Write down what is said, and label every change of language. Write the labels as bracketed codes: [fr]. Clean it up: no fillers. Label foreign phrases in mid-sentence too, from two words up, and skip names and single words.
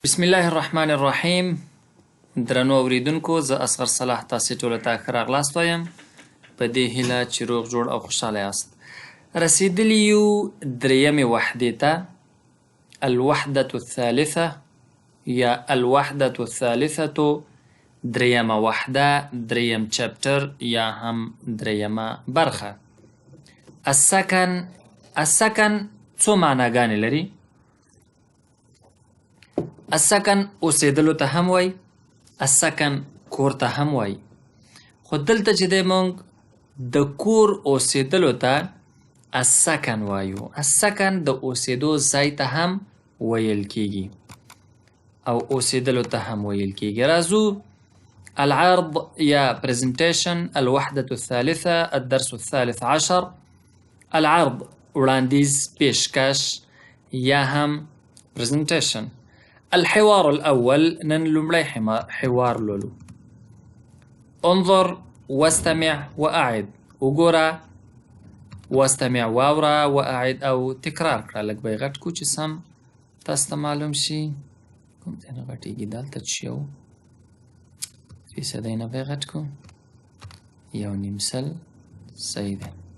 [ar] بسم الله الرحمن الرحیم. [ps] درنو اوریدونکو، زه اصغر صلاح تاسې ټولو ته ښه راغلاست وایم په دې هیله چې روغ جوړ او خوشحاله یاست. رسیدلی یو دریمې وحدې ته، [ar] الوحدة الثالثه یا الوحدة الثالثة، [ps] دریمه وحده، دریم چپټر یا هم دریمه برخه. السکن څو معناګانې لري؟ السکن اوسېدلو ته هم وایي، السکن کور ته هم وایي، خو دلته چې دی موږ د کور اوسېدلو ته السکن وایو. السکن د اوسېدو ځای ته هم ویل کیږي او اوسېدلو ته هم ویل کیږي. [ar] راځو العرض یا presentation، الوحدة الثالثة، الدرس الثالث عشر. [ps] العرض وړاندیز، پیشکش یا هم presentation. الحوار الأول، نن لومړی حوار لولو. [ar] انظر واستمع وأعد، [ps] وګوره، واستمع واوره، وأعد او تکرار کړه. لږ به یې غټ کړو چې سم تاسو ته معلوم شي. کوم ځای نه غټېږي؟ دلته چې یو فیصدی نه به یې غټ کړو، 1.5 صحیح دی.